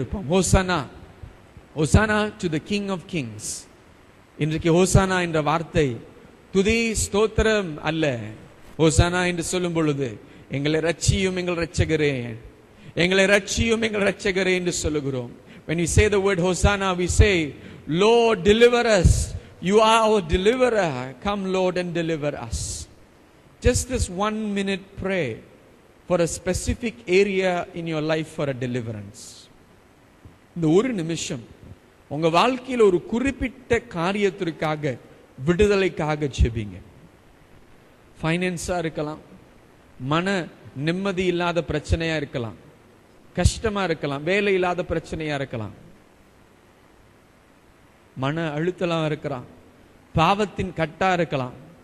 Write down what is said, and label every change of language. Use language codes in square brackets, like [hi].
[en] Hosanna, hosanna to the King of Kings. [ta] இன்றைக்கு hosanna என்ற வார்த்தை துதி ஸ்தோத்திரம் அல்ல. ஹோசானா என்று சொல்லும் பொழுது எங்களை ரட்சியும் எங்கள் இரட்சகரே, எங்களை ரட்சியும் எங்கள் இரட்சகரே என்று சொல்லுகிறோம். [en] When we say the word Hosanna, we say, Lord, deliver us. You are our deliverer. Come, Lord, and deliver us. Just this 1 minute pray for a specific area in your life for a deliverance. [ta] இந்த ஒரு நிமிஷம் உங்க வாழ்க்கையில் ஒரு குறிப்பிட்ட காரியத்திற்காக விடுதலைக்காக ஜெபிங்க. ஃபைனான்ஸா இருக்கலாம், மன நிம்மதி இல்லாத பிரச்சனையா இருக்கலாம், கஷ்டமா இருக்கலாம், வேலை இல்லாத பிரச்சனையா இருக்கலாம், மன அழுத்தலாம் இருக்கலாம், பாவத்தின் கட்டா இருக்கலாம்.